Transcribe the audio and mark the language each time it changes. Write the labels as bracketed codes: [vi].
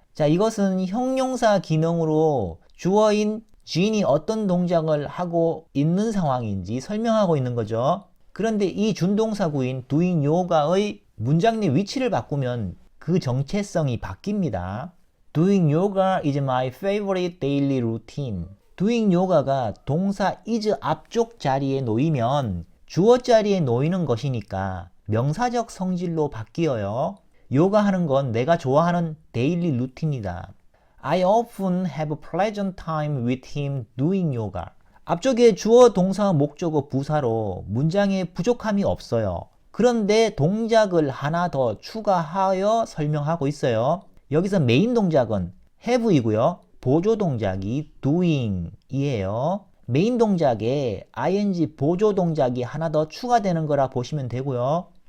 [ko] 자, 이것은 형용사 기능으로 주어인 Jean이 어떤 동작을 하고 있는 상황인지 설명하고 있는 거죠. 그런데 이 준동사구인 doing yoga의 문장 내 위치를 바꾸면 그 정체성이 바뀝니다. [en] Doing yoga is my favorite daily routine. [ko] Doing yoga가 동사 is 앞쪽 자리에 놓이면 주어 자리에 놓이는 것이니까 명사적 성질로 바뀌어요. 요가 하는 건 내가 좋아하는 데일리 루틴이다. [en] I often have a pleasant time with him doing yoga. [ko] 앞쪽에 주어, 동사, 목적어, 부사로 문장에 부족함이 없어요. 그런데 동작을 하나 더 추가하여 설명하고 있어요. 여기서 메인 동작은 have이고요. 보조 동작이 doing이에요. 메인 동작에 ing 보조 동작이 하나 더 추가되는 거라 보시면 되고요.